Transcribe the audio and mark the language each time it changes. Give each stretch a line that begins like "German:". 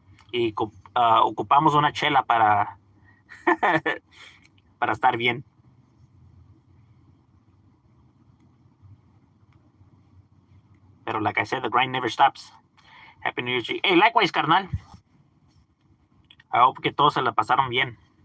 Spanish: Y ocupamos una chela para, para estar bien.
English: Pero like I said, the grind never stops. Happy New Year. Hey, likewise, carnal. I hope
Spanish: que todos se la pasaron bien.